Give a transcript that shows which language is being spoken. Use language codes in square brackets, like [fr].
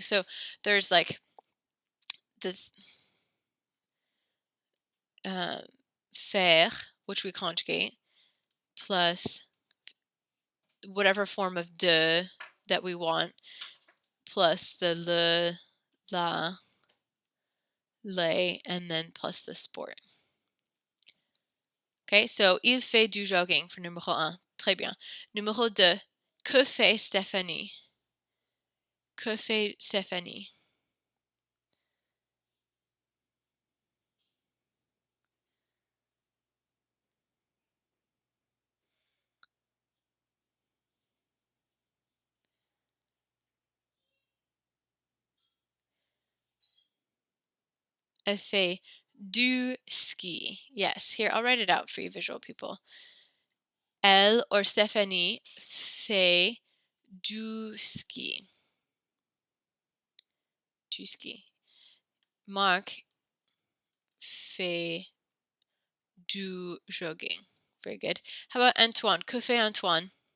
[en] So there's like the faire, which we conjugate, plus whatever form of de that we want, plus the le, la, les, and then plus the sport. Okay, so [fr] il fait du jogging for numéro 1. Très bien. Numéro 2. Que fait Stéphanie? Que fait Stéphanie? Elle fait du ski. [en] Yes, here, I'll write it out for you visual people. [fr] Elle or Stéphanie fait du ski. Du ski. Marc fait du jogging. [en] Very good. How about [fr] Antoine? Que fait Antoine?